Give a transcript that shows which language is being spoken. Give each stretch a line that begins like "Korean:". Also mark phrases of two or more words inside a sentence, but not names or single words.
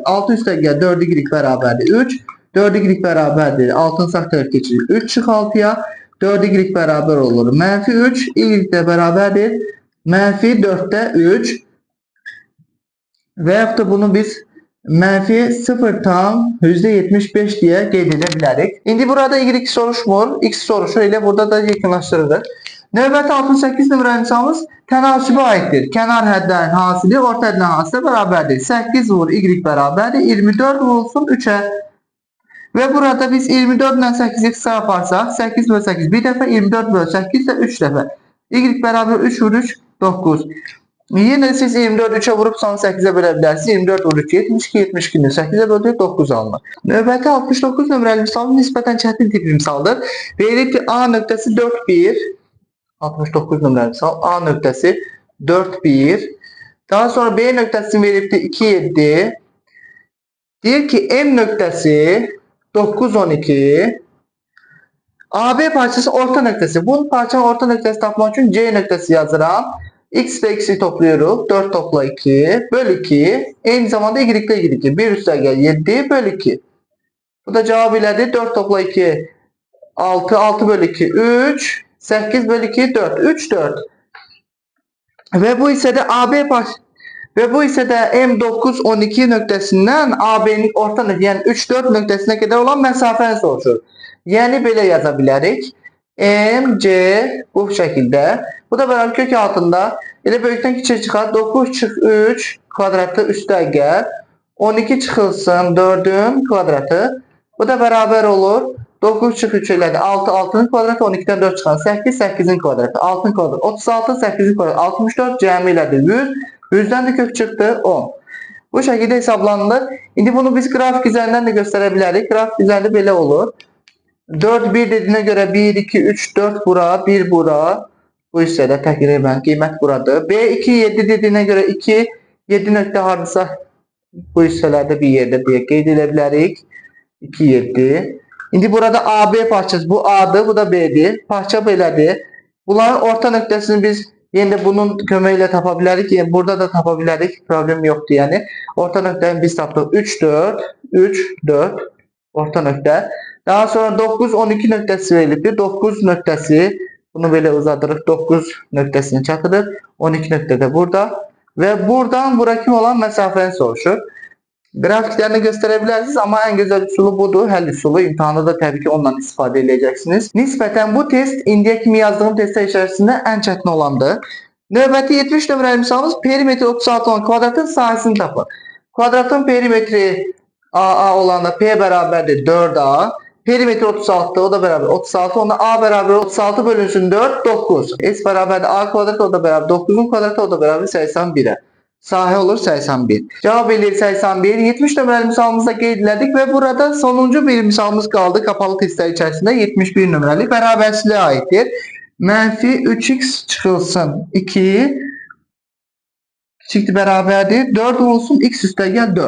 Turkish: 6 üstteki 4y beraberdir 3. 4y beraberdir. 6'ın sağ tarafı geçirir. 3 çık 6'ya. 4y beraber olur. Menfi 3. Y de beraberdir. Menfi 4'te 3. Veyahut da bunu biz menfi 0 tam %75 diye
Azerbaijani: qeyd edə bilərik. İndi burada y soruşmur. X soruşur. Elə burada da yekunlaşdırılır. Növbəti 68 nömrəli misalımız tənasübə aiddir. Kənar hədlərin hasili orta hədlərin hasilə bərabərdir. 8 vur y bərabərdir. 24 vurulsun 3'e.
Turkish: Ve burada biz 24 ile 8'i kısa yaparsak 8 bölü 8 bir defa 24 bölü 8 de 3 defa. Y beraber 3 vur 3 9. Yine siz 24 3'e vurup sonra 8'e bölebilirsiniz.
Azerbaijani: 24 vur 3 72 72'ni 8'e böldük 9 alınır. Növbəti 69 nömrəli misal nisbətən çətin tip misaldır. Verilib ki A nöqtəsi 4 1. 69 nömrəli misal A nöqtəsi 4 1. Daha sonra B nöqtəsini verib de 2 7. Deyir ki M nöqtəsi 9 12. AB parçası orta nöqtəsi. Bu parçanın orta nöqtəsi tapmaq üçün C nöqtəsi yazıram.
Turkish: X ile x'i topluyoruz. 4 topla 2 bölü 2. Aynı zamanda y ile y 2. 1
Azerbaijani: üstə gəl
Turkish: 7 bölü 2. Bu da cevap ilədir. 4 topla 2 6. 6 bölü 2 3. 8 bölü 2 4. 3 4. Ve bu ise de AB parçası. Ve bu ise de
Azerbaijani: M9 12 nöqtəsindən AB'nin orta nöqtəsi yani 3 4 nöqtəsinə qədər olan məsafəni soruşur. Yəni belə yaza bilərik. MC
Turkish: bu şekilde.
Azerbaijani: Bu da beraber kök altında. Elə böyükdən kiçik çıxar. 9 çıx 3 kvadratı üstə gəl. 12 çıxılsın 4'ün kvadratı. Bu da beraber olur. 9 çıx 3 elədi. 6 6'nın kvadratı 12'den 4 çıxan. 8 8'in kvadratı. 6'nın kvadratı. 36 8'in kvadratı. 64 cəmi elədi. 100.
Turkish: 100'den de kök çıktı 10. Bu şekilde hesaplanılır. Şimdi bunu biz grafik üzerinden de gösterebiliriz. Grafik üzerinde böyle olur. 4 1 dediğine göre 1 2 3 4 bura 1 bura.
Azerbaijani: Bu hissədə təqribən qiymət buradır. B2 7
Turkish: dediğine göre
Azerbaijani: 2 7 nöqtə hardasa bu hissələrdə bir yerdə deyə qeyd edə bilərik. 2 7. İndi burada AB parçası bu A'dır, bu da B'dir. Parça belədir. Bunların orta nöqtəsini biz yine bunun köməklə tapa bilərik. Yəni burada da tapa bilərik. Problem yoxdur yəni. Orta nöqtəni biz tapdıq. 3 4 3 4 orta nöqtə. Daha sonra 9 12 nöqtəsi verilibdir. 9 nöqtəsi bunu belə uzadırıq. 9 nöqtəsini çatırıq. 12 nöqtə də burada. Ve buradan bura kim olan məsafəni soruşur.
Turkish: Grafiklerini gösterebilirsiniz ama en güzel üsulu budur.
Azerbaijani: Həll üsulu. İmtihanda da təbii ki ondan istifadə edəcəksiniz. Nisbətən bu test indiyə kimi yazdığım testlər içərisində ən çətin olandır. Növbəti 70 nömrəli misalımız perimetri 36 olan kvadratın sahəsini tapın. Kvadratın perimetri AA olanda P bərabərdir 4A. Perimetri 36 o da beraber 36. Onda A beraber 36 bölünsün 4 9. S beraber A kvadrat o da beraber 9'un kvadratı o da beraber 81'e. Sahə olur 81. Cevap edir 81. 70 nömrəli misalımızda qeyd elədik və burada sonuncu bir misalımız qaldı. Kapalı testlər içərisində 71 nömrəli bərabərsizliyə aiddir. Mənfi 3x çıxılsın 2 kiçikdir bərabərdir. 4 olsun x üstə gəl 4.